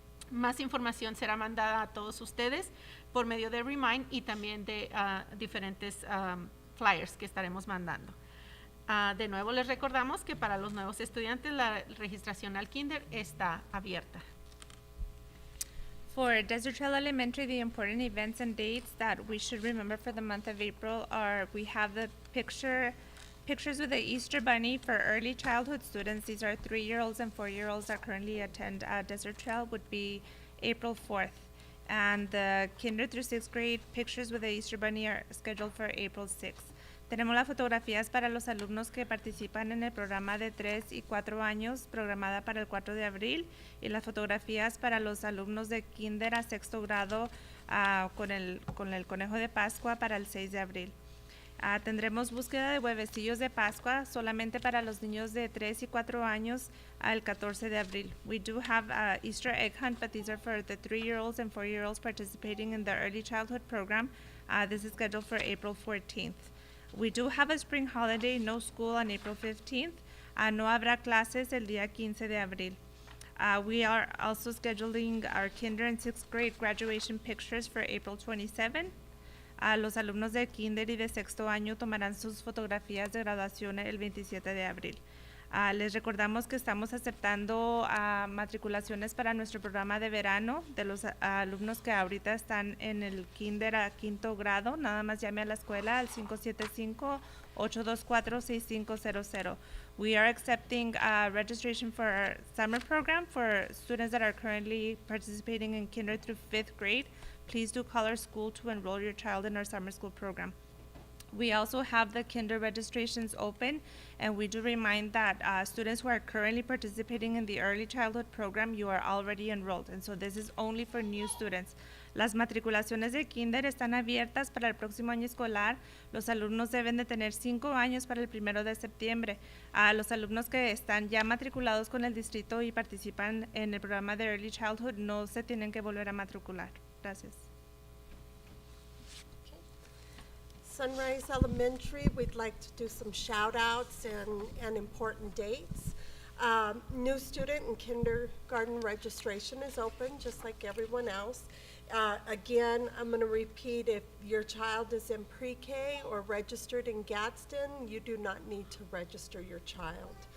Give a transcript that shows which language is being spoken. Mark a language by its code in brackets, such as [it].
[es] Más información será mandada a todos ustedes por medio de Remind y también de diferentes flyers que estaremos mandando. De nuevo les recordamos que para los nuevos estudiantes la registración al kinder está abierta. [en] For Desert Trail Elementary, the important events and dates that we should remember for the month of April are, we have the picture Pictures with the Easter Bunny for early childhood students. These are 3-year-olds and 4-year-olds that currently attend Desert Trail would be April 4th. And the kinder through 6th grade pictures with the Easter Bunny are scheduled for April 6th. [es] Tenemos las fotografías para los alumnos que participan en el programa de 3 y 4 años, programada para el 4 de abril, y las fotografías para los alumnos de kinder a 6º grado con el conejo de Pascua para el 6 de abril. Tendremos búsqueda de huevecillos de Pascua solamente para los niños de 3 y 4 años al 14 de abril. [en] We do have Easter egg hunt, but these are for the 3-year-olds and 4-year-olds participating in the early childhood program. This is scheduled for April 14th. We do have a spring holiday, no school on April 15th. [es] No habrá clases el día 15 de abril. [en] We are also scheduling our kinder and 6th grade graduation pictures for April 27. [es] Los alumnos de kinder y de 6º año tomarán sus fotografías de graduación el 27 de abril. Les recordamos que estamos aceptando matriculaciones para nuestro programa de verano de los alumnos que ahorita están en el kinder a 5º grado. Nada más llame a la escuela al 575-824-6500. [en] We are accepting registration for our summer program for students that are currently participating in kinder through 5th grade. Please do call our school to enroll your child in our summer school program. We also have the kinder registrations open, and we do remind that students who are currently participating in the early childhood program, you are already enrolled, and so this is only for new students. [es] Las matriculaciones de kinder están abiertas para el próximo año escolar. Los alumnos deben de tener 5 años para el 1 de septiembre. Los alumnos que están ya matriculados con el distrito y participan en el programa de Early Childhood no se tienen que volver a matricular. Gracias. [en] Sunrise Elementary, we'd like to do some shout outs and important dates. New student and kindergarten registration is open just like everyone else. Again, I'm going to repeat, if your child is in pre-K or registered in Gadsden, you do not need to register your child.